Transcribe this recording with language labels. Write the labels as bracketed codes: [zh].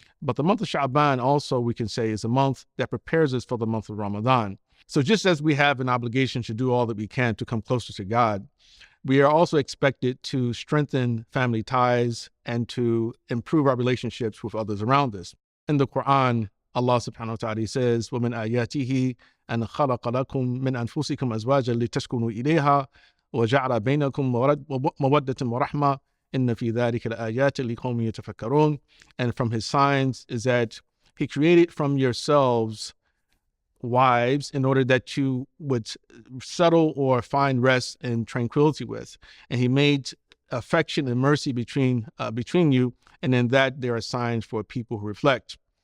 [en] But the month of Sha'ban also, we can say, is a month that prepares us for the month of Ramadan. So just as we have an obligation to do all that we can to come closer to God, we are also expected to strengthen family ties and to improve our relationships with others around us. In the Qur'an, Allah subhanahu wa ta'ala says, [ar] وَمِنْ آيَاتِهِ أَنْ خَلَقَ لَكُم مِّنْ أَنفُسِكُمْ أَزْوَاجًا لِتَسْكُنُوا إِلَيْهَا وَجَعَلَ بَيْنَكُم مَوَدَّةً وَرَحْمَةً إِنَّ فِي ذَلِكَ لَآيَاتٍ لِقَوْمٍ يَتَفَكَّرُونَ. [en] And from his signs is that he created from yourselves wives in order that you would settle or find rest and tranquility with. And he made affection and mercy between you, and in that there are signs for people who reflect.